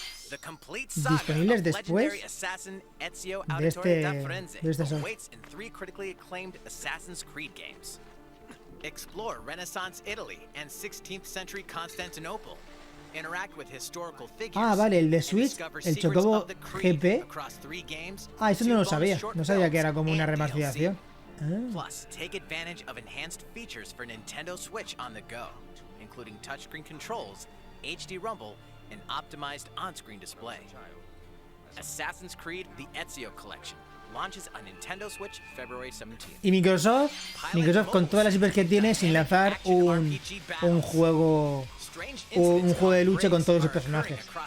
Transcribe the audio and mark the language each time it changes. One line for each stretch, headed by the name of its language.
English: The complete saga of legendary assassin Ezio Auditore da Firenze awaits in 3 critically acclaimed Assassin's Creed games. Explore Renaissance Italy and 16th century Constantinople. Interact with historical figures.
Spanish: Ah, vale, el de Switch, el Chocobo GP. Ah, eso no lo sabía. No sabía que era como una remasterización.
English: Plus, take advantage of enhanced features for Nintendo Switch on the go, including touchscreen controls, HD Rumble, and optimized on-screen display. Assassin's Creed: The Ezio Collection launches on Nintendo Switch February 17th.
Spanish: Y Microsoft con todas las IPs que tiene sin lanzar un juego de lucha con todos sus personajes.